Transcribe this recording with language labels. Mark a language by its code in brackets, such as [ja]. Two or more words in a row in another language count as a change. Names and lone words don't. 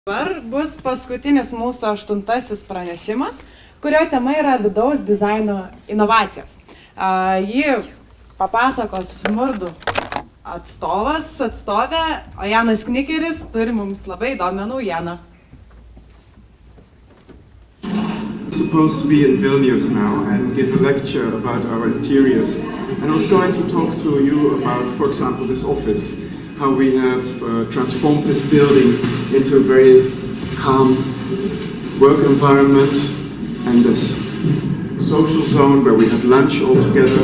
[lt] Dabar bus paskutinis mūsų 8. pranešimas, kurio tema yra vidaus dizaino inovacijos. Jį papasakos Murdų atstovė, o Janas Knikeris turi mums labai įdomią naujieną. [en] Supposed to be in Vilnius now and give a lecture about our interiors. And I was going to talk to you about, for example, this office, how we have transformed this building into a very calm work environment and this social zone where we have lunch all together.